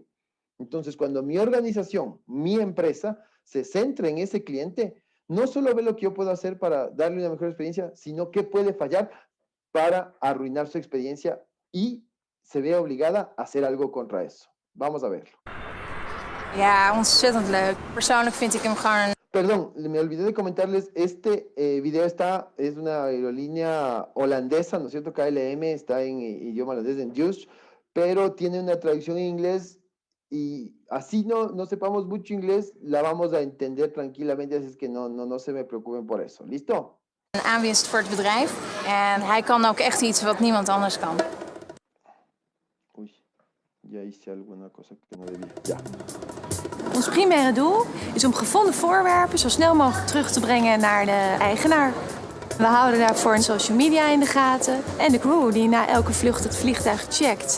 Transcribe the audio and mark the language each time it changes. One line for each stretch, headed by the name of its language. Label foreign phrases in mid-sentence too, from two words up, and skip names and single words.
Spanish: Entonces, cuando mi organización, mi empresa, se centra en ese cliente, no solo ve lo que yo puedo hacer para darle una mejor experiencia, sino qué puede fallar para arruinar su experiencia y se ve obligada a hacer algo contra eso. Vamos a verlo.
Dutch: Ja, ontzettend leuk. Persoonlijk vind ik hem gewoon
Spanish: Perdón, me olvidé de comentarles, este video es una aerolínea holandesa, ¿no es cierto? KLM está en idioma holandés, en Dutch, pero tiene una traducción en inglés y así no sepamos mucho inglés, la vamos a entender tranquilamente, así es que no se me preocupen por eso. ¿Listo?
Dutch: een aanwinst voor het bedrijf. En hij kan ook echt iets wat niemand anders kan.
Spanish: Uy, ya hice alguna cosa que no debía. Ya.
Dutch: Ons primaire doel is om gevonden voorwerpen zo snel mogelijk terug te brengen naar de eigenaar. We houden daarvoor
English: social media
Dutch: in de gaten en de crew die na elke vlucht het vliegtuig checkt.